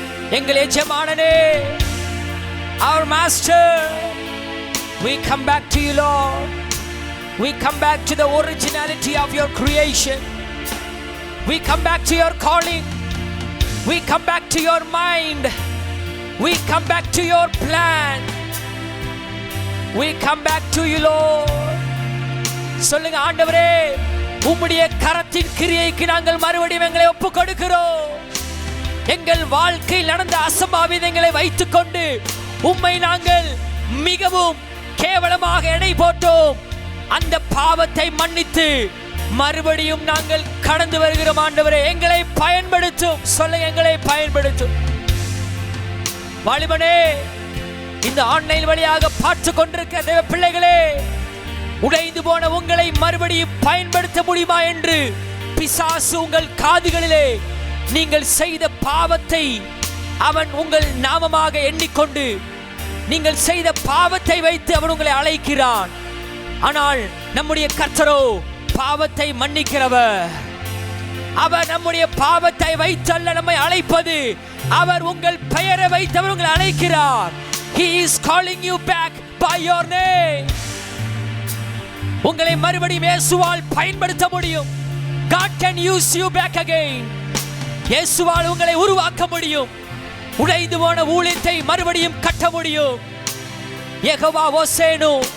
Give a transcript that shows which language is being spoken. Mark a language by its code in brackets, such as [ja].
[ta] எங்கள் எஜமானனே, [en] our master, we come back to you Lord. We come back to the originality of your creation. We come back to your calling. We come back to your mind. We come back to your plan. We come back to you, Lord. [ta] சொல்லுங்க, ஆண்டவரே, உம்முடைய கரத்தின் கிரியைக்கு நாங்கள் மறுபடியும் எங்களை ஒப்புக் கொடுக்கிறோம். எங்கள் வாழ்க்கையில் நடந்த அசம்பாவிதங்களை வைத்துக் கொண்டு உம்மை நாங்கள் மிகவும் கேவலமாக எடை போட்டோம். அந்த பாவத்தை மன்னித்து மறுபடியும் நாங்கள் கடந்து வருகிறோம். ஆண்டவரே, எங்களை பயன்படுத்தும். சொல்லுங்க, எங்களை பயன்படுத்தும். வாலிபனே, இந்த ஆன்லைன் வழியாக பார்த்து கொண்டிருக்கிற தேவ பிள்ளைகளே, உடைந்து போன உங்களை மறுபடியும் பயன்படுத்த முடியுமா என்று பிசாசு உங்கள் காதுகளிலே நீங்கள் செய்த பாவத்தை அவன் உங்கள் நாமமாக எண்ணிக்கொண்டு நீங்கள் செய்த பாவத்தை வைத்து அவன் உங்களை அழைக்கிறான். ஆனால் நம்முடைய கர்த்தரோ பாவத்தை மன்னிக்கிறவர். அவர் நம்முடைய பாவத்தை வைத்தல்ல நம்மை அழைப்பது, அவர் உங்கள் பெயரை வைத்து அவர் உங்களை அழைக்கிறார். [en] He is calling you back by your name. [ta] உங்களை மறுபடியும் இயேசுவால் பயன்படுத்த முடியும். [en] God can use you back again. [ta] இயேசுவால் உங்களை உருவாக்க முடியும். உடைந்து போன ஊழியத்தை மறுபடியும் கட்ட முடியும். யெகோவா ஓசேனு.